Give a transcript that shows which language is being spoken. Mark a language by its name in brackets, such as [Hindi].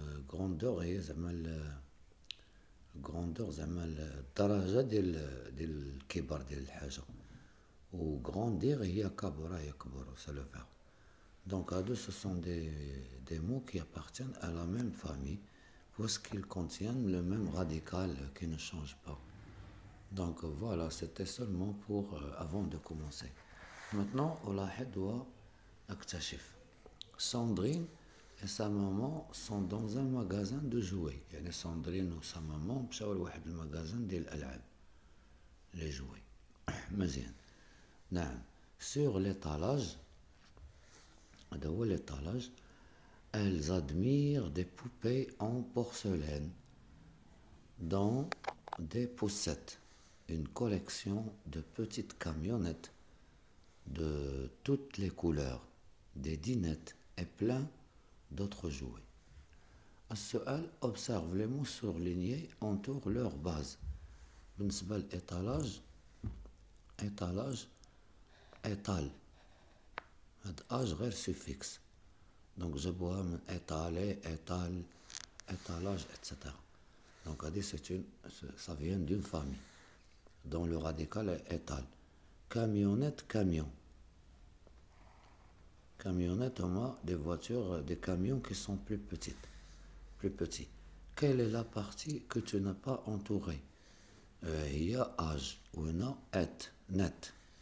[Arabic] grandeur هي زعما grandeur زعما الدرجة ديال الكبر ديال الحاجة، و grandir هي كبر يكبر، [French] c'est le verbe. Donc à deux, ce sont des mots qui appartiennent à la même famille puisqu'ils contiennent le même radical qui ne change pas. Donc voilà, c'était seulement pour avant de commencer. [Arabic] Maintenant ألاحظ وأكتشف. [French] Sandrine et sa maman sont dans un magasin de jouets. [Arabic] يعني [French] Sandrine ou sa maman [Arabic] مشاو لواحد المغازان ديال الألعاب، [French] les jouets. [Arabic] مزيان. نعم. [French] Sur l'étalage، [Arabic] هذا هو [French] l'étalage. Elles admirent des poupées en porcelaine dans des poussettes. Une collection de petites camionnettes de toutes les couleurs, des dinettes et plein d'autres jouets. السؤال: observe les mots surlignés entourent leur base. [Arabic] بالنسبة للإطالage، étalage étal، هاد اج غير سوفيكس، دونك جابوها من étaler étal étalage etc. [French] Donc هادي ça vient d'une famille dont le radical est étal. Camionnette, camion. Camionnettes, des voitures, des camions qui sont plus petites, plus petits. Quelle est la partie que tu n'as pas entourée? Il y a âge, ou non, net.